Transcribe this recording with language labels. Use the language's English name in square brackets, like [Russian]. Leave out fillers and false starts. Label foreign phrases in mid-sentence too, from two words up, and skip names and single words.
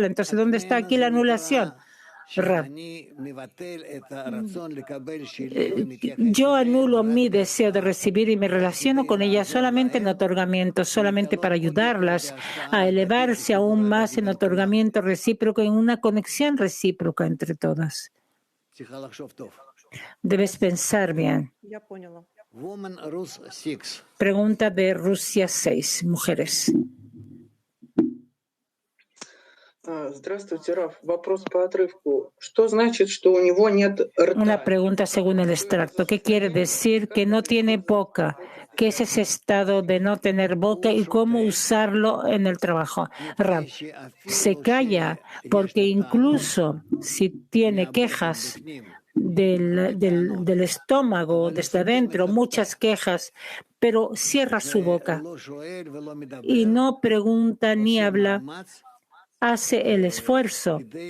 [Spanish] Entonces, ¿dónde está aquí la anulación? Yo anulo mi deseo de recibir y me relaciono con ellas solamente en otorgamiento, solamente para ayudarlas a elevarse aún más en otorgamiento recíproco, en una conexión recíproca entre todas. Debes pensar bien. Pregunta de Rusia 6, mujeres. [Russian] Здравствуйте, Раф. Вопрос по отрывку. Что значит, что у него нет рта? [Spanish] Una pregunta según el extracto. ¿Qué quiere decir que no tiene boca? ¿Qué es ese estado de no tener boca y cómo usarlo en el trabajo? Rav, se calla porque incluso si tiene quejas del estómago desde adentro, muchas quejas, pero cierra su boca y no pregunta ni habla, hace el esfuerzo